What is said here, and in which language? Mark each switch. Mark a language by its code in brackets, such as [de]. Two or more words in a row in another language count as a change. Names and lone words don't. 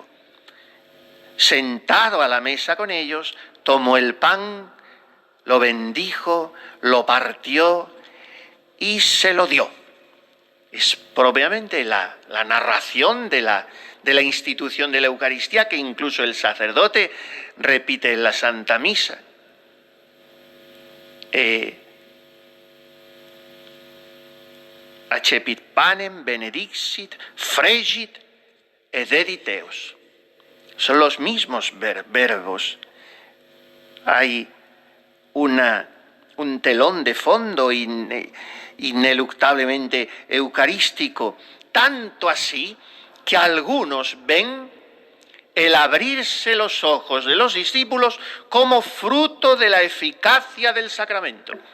[es] Sentado a la mesa con ellos, tomó el pan, lo bendijo, lo partió y se lo dio. Es propiamente la narración de la institución de la Eucaristía que incluso el sacerdote repite en la Santa Misa. [la] Accepit panem, benedixit, fregit et dedit eos. [es] Son los mismos verbos. Hay un telón de fondo ineluctablemente eucarístico, tanto así que algunos ven el abrirse los ojos de los discípulos como fruto de la eficacia del sacramento.